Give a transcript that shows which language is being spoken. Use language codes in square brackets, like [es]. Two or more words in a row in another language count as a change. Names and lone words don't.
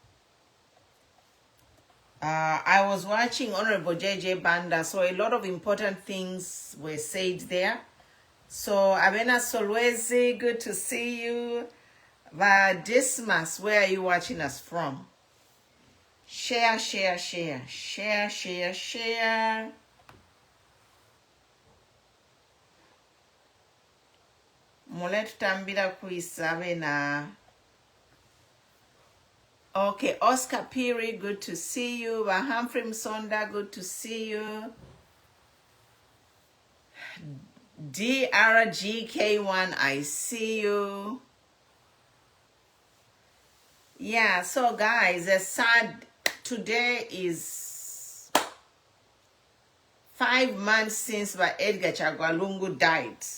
[en] I was watching Honorable JJ Banda, so a lot of important things were said there. So Abena Solwezi, good to see you. Dismas, where are you watching us from? Share, share, share, share, share, share. [bem] Mule tutambira kuisabe na. [en] Okay, Oscar Piri, good to see you. Humphrey Msonda, good to see you. DRGK1, I see you. Yeah, so guys, today is 5 months since Edgar Lungu died.